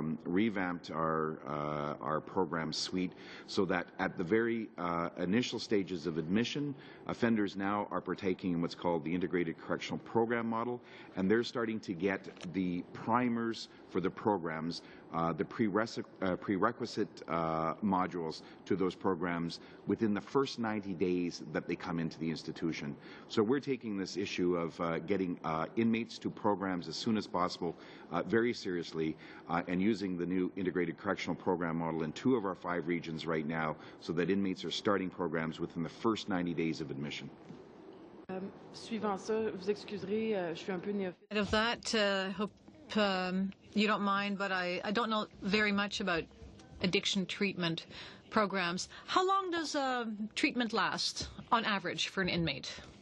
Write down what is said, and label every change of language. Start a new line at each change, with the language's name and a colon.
English: revamped our program suite so that at the very initial stages of admission, offenders now are partaking in what's called the Integrated Correctional Program model, and they're starting to get the primers for the programs, the prerequisite modules to those programs within the first 90 days that they come into the institution. So we're taking this issue of getting inmates to programs as soon as possible very seriously and using the new Integrated Correctional Program model in 2 of our 5 regions right now so that inmates are starting programs within the first 90 days of admission.
French: Suivant ça, vous excuserez, je suis un peu néophyte.
English: Of that, I hope you don't mind, but I don't know very much about addiction treatment programs. How long does treatment last on average for an inmate?